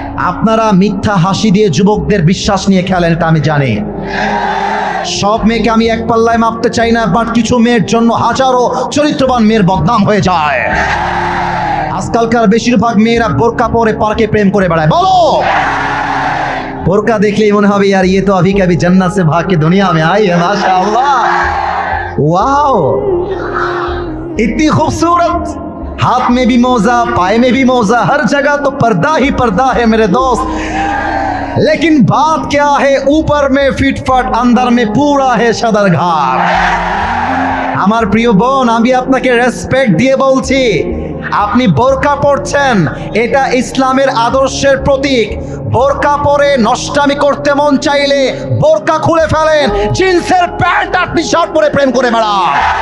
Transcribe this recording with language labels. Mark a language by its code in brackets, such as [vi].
[bn] আপনারা মিথ্যা হাসি দিয়ে যুবকদের বিশ্বাস নিয়ে খেলেন, এটা আমি জানি। সব মেয়েকে আমি এক পাল্লায় মাপতে চাই না, বাট কিছু মেয়ের জন্য হাজারো চরিত্রবান মেয়ের বদনাম হয়ে যায়। আজকালকার বেশিরভাগ মেয়েরা বোরকা পরে পার্কে প্রেম করে বেড়ায়। বলো, বোরকা দেখলেই মনে হবে [hi] यार ये तो अभी कभी जन्नत से भाग के दुनिया में आई है, माशाअल्लाह, वाओ, इतनी खूबसूरत, हाथ में भी मोजा, पाए में भी मोजा, हर जगह तो पर्दा ही पर्दा है मेरे दोस्त। लेकिन बात क्या है, ऊपर में फिटफाट, अंदर में पूरा है सदरघाट। [bn] আমার প্রিয় বোন, আমি আপনাকে রেসপেক্ট দিয়ে বলছি, আপনি বোরকা পরছেন, এটা ইসলামের আদর্শের প্রতীক। বোরকা পরে নষ্টামি করতে মন চাইলে বোরকা খুলে ফেলেন, জিন্সের প্যান্ট আর টি শার্ট পরে প্রেম করে বেড়ান।